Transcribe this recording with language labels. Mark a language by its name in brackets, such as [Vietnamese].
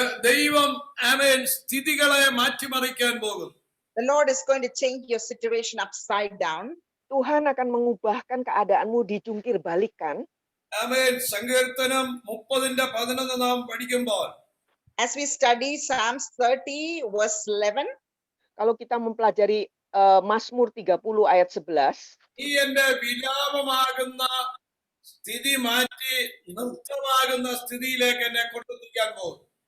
[Malayalam] ദൈവം ആമേൻ സ്ഥിതികളെ മാറ്റിമറിക്കാൻ പോകും. [English] The Lord is going to change your situation upside down. [Indonesian] Tuhan akan mengubahkan keadaanmu dijungkir balikan. [Malayalam] ആമേൻ. സങ്കീർത്തനം 30:11 നാം പഠിക്കുമ്പോൾ, [English] as we study Psalms 30 verse 11, [Indonesian] kalau kita mempelajari Mazmur 30 ayat 11, [Malayalam] നീ എന്റെ വിലാപമാകുന്ന സ്ഥിതി മാറ്റി നൃത്തമാകുന്ന സ്ഥിതിയിലേക്ക് എന്നെ കൊണ്ടെത്തിക്കാൻ പോകും.